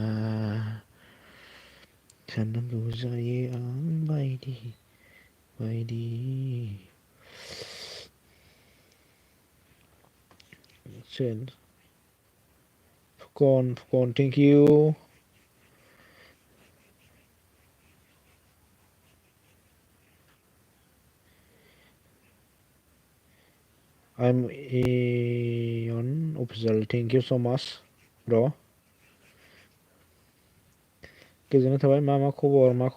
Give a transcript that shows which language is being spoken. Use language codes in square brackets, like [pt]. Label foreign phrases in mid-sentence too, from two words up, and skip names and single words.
[brx] साननांगौ जायो आं बायदि बायदि फुकन [en] thank you I'm Aeon official thank you so much bro [brx] गोजोननाय थाबाय मा खबर